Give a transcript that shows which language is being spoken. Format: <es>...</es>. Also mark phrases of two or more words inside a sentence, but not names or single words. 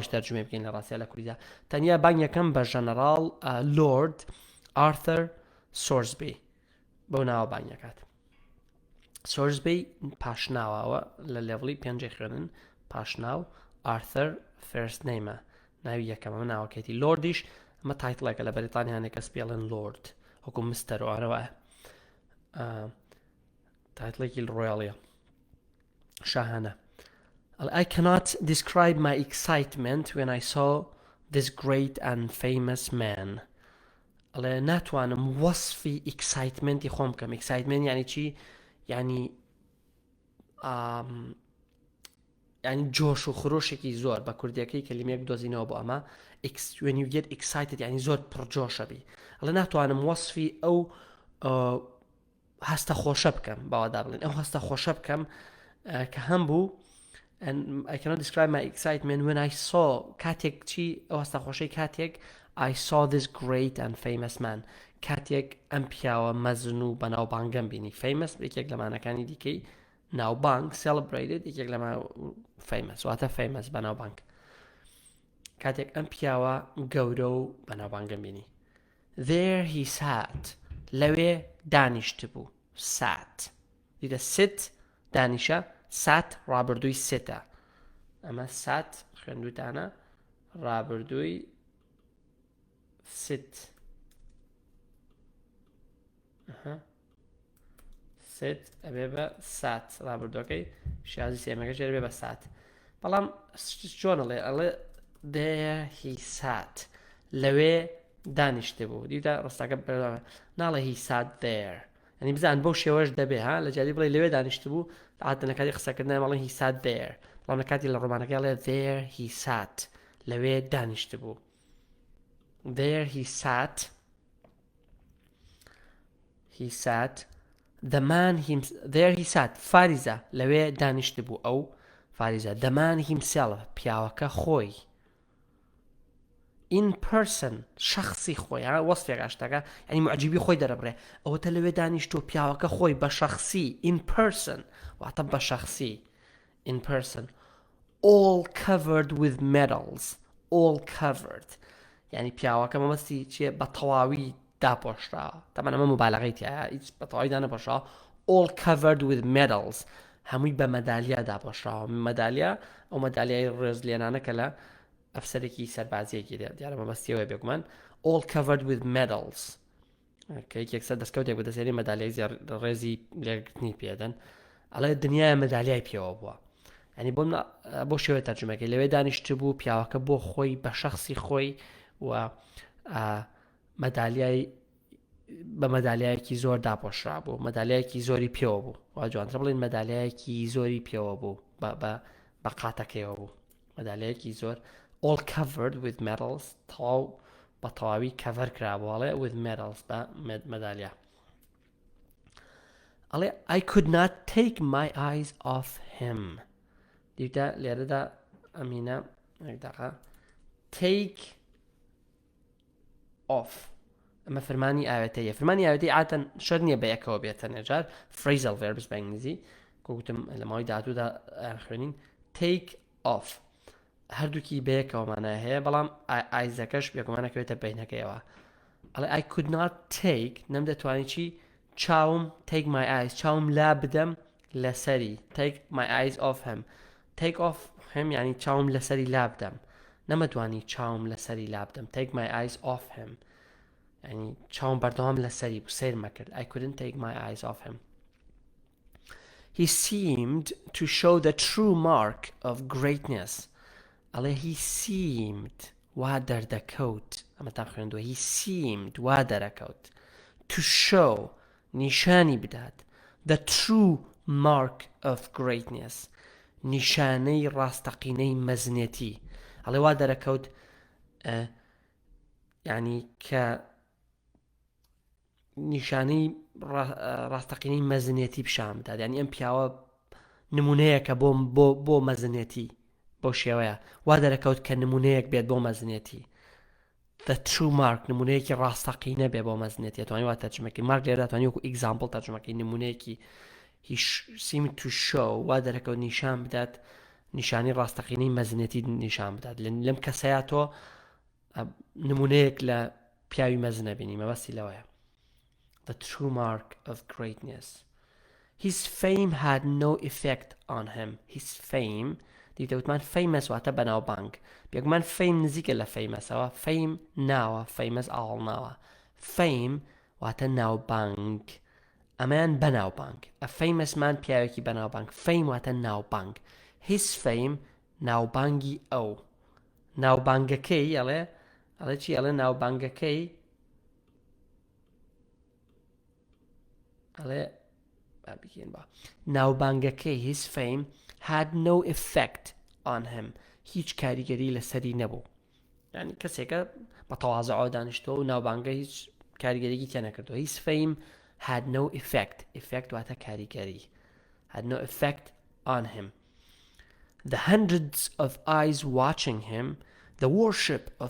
<ckb>تەرجمە بکەین لە ڕاستیە لە کوردیدا تەنیا بانگ یەکەم بە ژەنەراڵ لۆرد ئارثەر سۆرسبی بەو ناوە بانگەکات سۆرسبی پاشناوەوە لە لێڤڵی پێنجەی خوێنن پاشناو ئارثەر</ckb> <en>first name</en> <ckb>ناوی یەکەمە ناوەکەیتی لۆردیش ئەمە تایتڵێکە لە بەریتانیانێک کەس پێڵێن لۆرد وەکو مستەر وانەوە</ckb> <en>تایتڵێکی ڕۆیاڵیە شاهانە I cannot describe my excitement when I saw this great and famous man.</en> <ckb>ئەڵێ ناتوانم وەسفی excitement خۆم بکەم excitement یعنی چی؟ یعنی جۆش و خرۆشێکی زۆر بە کوردیەکەی کەلیمەیەک دۆزینەوە بۆ ئەمە</ckb> <en>when you get excited</en> <ckb>یعنی زۆر پڕجۆشە بی ئەڵێ ناتوانم وەسفی ئەو هەستە خۆشە بکەم باوەدا بڵێن ئەو هەستە خۆشە بکەم کە هەم بوو</ckb> <en>and I cannot describe my excitement when I saw</en> <ckb>کاتێک چی ئەو هەستە خۆشەی کاتێک</ckb> <en>I saw this great and famous man</en> <ckb>کاتێک ئەم پیاوە مەزن و بەناوبانگەم بینی famous یەکێک لە مانەکانی دیکەی ناوبانگ celebrated یەکێک لە famous واتە famous بەناوبانگ کاتێک ئەم پیاوە گەورە و بەناوبانگەم بینی</ckb> <en>there he sat</en> <ckb>لەوێ دانیشت بوو sat دیدە sit دانیشە سات ڕابردووی سێتە ئەمە سات خوێندوتانە ڕابردووی ست ست ئەبێ بە سات ڕابردوەکەی شازی سێمەکە ژێر بێ بە سات بەڵام چۆنەڵێ ئەڵێ</ckb> <en>there he sat</en> <ckb>لەوێ دانیشتە بوو دیتە ڕستاکە ناڵێ</ckb> <en>he sat there</en> <ckb>ینی بزان بەو شێوەش دەبێ ها لە جاری بڵێ لەوێ دانیشت بوو عادە لە کاتی قسەکردنای مەڵێ</ckb> <en>he sat there</en> <ckb>بەڵام لە کاتی لە ڕۆمانەکەی ئەڵێ</ckb> <en>there he sat</en> <ckb>لەوێ دانیشت بوو</ckb> <en>there he sat the man there he sat</en> <ckb>فاریزە لەوێ دانیشت بوو ئەو فاریزە</ckb> <en>the man himself</en> <ckb>پیاوەکە خۆی</ckb> <en>in person</en> <ckb>شخصی خۆی وەسفێک ئاشتەکە ینی معجیبی خۆی دەرەبڕێ ئەوەتە لەوێ دانیشتۆ پیاوەکە خۆی بە شخصی</ckb> <en>in person</en> <ckb>واتە بە شخصی</ckb> <en>in person all covered with medals all covered</en> <ckb>ینی پیاوەکە مەمەستی چیە بە تەواوی داپۆشراوە تەمەنە ئەمە مبالغەی تایە هیچ بە تەواوی دانەپۆشراوە</ckb> <en>all covered with medals</en> <ckb>هەمووی بە مەدالیا داپۆشراوە مەدالیا ئەو مەدالیای ڕێزلێنانە کە لە ئەفسەرێکی سەربازیەکی دیارە مەبەستیەوە بێگومان</ckb> <en>all covered with medals</en> <ckb>کە یەکسەر دەستکەوتێک بەدەسێنی مەدالیای ڕێزی لێگرتنی پێدەن ئەڵێ دنیای مەدالیای پێوە بووە ینی بۆ شێوە تەرجمەکەی لەوێ دانیشت بوو پیاوەکە بۆ خۆی بە شخصی خۆی و مەدالیای بە مەدالیایەکی زۆر داپۆشرا بوو مەدالیایەکی زۆری پێوە بوو وا جوانترە بڵێن مەدالیایەکی زۆری پێوە بوو بە قاتەکەیەوە بوو مەدالیایەکی زۆر</ckb> <en>all covered with medals</en> <ckb>تەواو بە تەواوی کەڤەر کرابووەڵێ</ckb> <en>with medals</en> <ckb>بە مەدالیا ئەڵێ</ckb> <en>I could not take my eyes off him</en> <ckb>دیتە لێرەدا ئەمینە</ckb> <en>take off</en> <ckb>ئەمە فەرمانی ئاوێتەیە فەرمانی ئاوێتەی عادەتەن شەرت نییە بە یەکەوە بێت تەنێجار</ckb> <en>phrasal verbs</en> <ckb>بە ئینگلیزی گوتم لە ماوەی داهاتوودا خوێنین</ckb> <en>take off</en> <ckb>هەردووکی بە یەکەوە مانای هەیە بەڵام ئایزەکەش یەکەمانەکەوێتە بینەکەیەوە ئەڵێ</ckb> <en>I could not take</en> <ckb>نەمدەتوانی چی چاوم</ckb> <en>take my eyes</en> <ckb>چاوم لا بدەم لەسەری</ckb> <en>take my eyes off him take off him</en> <ckb>یعنی چاوم لەسەری لا بدەم نەمەتوانی چاوم لەسەری لا بدەم</ckb> <en>take my eyes off him</en> <ckb>یعنی چاوم بەردەوام لەسەری بوو سیر مەکرد</ckb> <en>I couldn't take my eyes off him He seemed to show the true mark of greatness ئەڵێ he seemed</en> <ckb>وا دەردەکەوت ئەمە تا خوێندووە</ckb> <en>he seemed</en> <ckb>وا دەرەکەوت</ckb> <en>to show</en> <ckb>نیشانی بدات</ckb> <en>the true mark of greatness</en> <ckb>نیشانەی ڕاستەقینەی مەزنێتی ئەڵێ وا دەرەکەوت یعنی کە نیشانەی ڕاستەقینەی مەزنێتی پیشان بدات یعنی ئەم پیاوە نمونەیەکە بۆ مەزنێتی بۆ شێوەیە وا دەرەکەوت کە نمونەیەک بێت بۆ مەزنێتی</ckb> <en>the true mark</en> <ckb>نمونەیەکی ڕاستەقینە بێ بۆ مەزنێتی توانی وا تەرجمەکەی مارک لێرە توانی وەکو example تەرجمەکەی نمونەیەکی</ckb> <en>he seemed to show</en> <ckb>وا دەرەکەوت نیشان بدات نیشانی ڕاستەقینەی مەزنێتی نیشان بدات لەم کەسەیە تۆ نمونەیەک لە پیاوی مەزنە بینی مەبەستی لەوەیە</ckb> <en>the true mark of greatness his fame had no effect on him</en> <ckb>his fame دیتەوتمان famous واتە بەناوبانگ بێگومان fame نزیکە لە famous-ئەوە fame ناوە famous ئاڵ ناوە fame واتە ناوبانگ ئەمەیان بەناوبانگ</ckb> <en>a famous</en> <ckb>مان پیاوێکی بەناوبانگ fame واتە ناوبانگ</ckb> <en>his fame</en> <ckb>ناوبانگی ئەو ناوبانگەکەی ئەڵێ چی ئەڵێ ناوبانگەکەی ئەڵێ بابیکەین بە ناوبانگەکەی</ckb> <en>his fame had no effect on him</en> <ckb>هیچ کاریگەری لەسەری نەبوو یعنی کەسێکە بە تەواضع دانیشتۆ و ناوبانگە هیچ کاریگەریی تێ نەکردەوە</ckb> <en>his fame had no effect</en> <ckb>واتە کاریگەری</ckb> <en>had no effect on him the hundreds of eyes watching him the worship of</en>